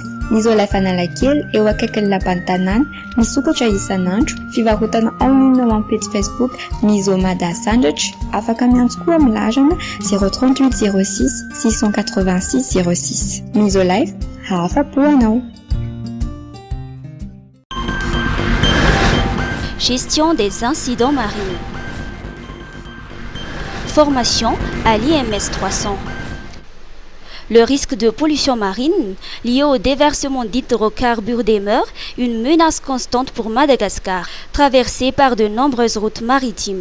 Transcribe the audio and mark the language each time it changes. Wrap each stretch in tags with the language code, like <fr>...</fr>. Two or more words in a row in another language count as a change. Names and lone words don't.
<mg>Mizo Life Analakely eo akaikin'ny lapan'ny tanàna misokatra isan'andro fivarotana online ao amin'ny page Facebook Mizo Mada Sandratra afaka miantso koa amin'ny larana 038 06 686 06. Mizo Life hafa-po anao.</mg> <fr>Gestion des incidents marins. Formation à l'IMS 300. Le risque de pollution marine lié au déversement d'hydrocarbures demeure une menace constante pour Madagascar, traversée par de nombreuses routes maritimes.</fr>